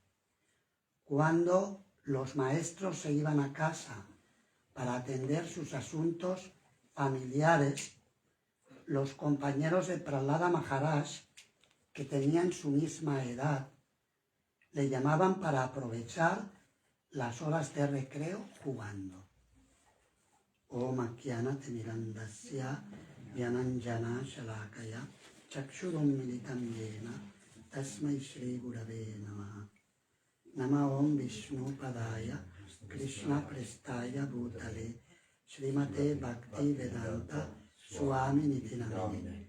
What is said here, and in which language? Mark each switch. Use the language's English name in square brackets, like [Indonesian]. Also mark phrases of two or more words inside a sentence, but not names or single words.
[Spanish] Cuando los maestros se iban a casa para atender sus asuntos familiares, los compañeros de Prahlada Maharaj, que tenían su misma edad, le llamaban para aprovechar las horas de recreo jugando. [Sanskrit] Om Akyana Timirandasya Vyananjana Shalakaya Chakshurum Militam Yena Tasmai Shri Gurave Namah. Nama Om Vishnu Padaya Krishna Prestaya Bhutale Srimate Bhakti Vedanta Swami Nitinamine.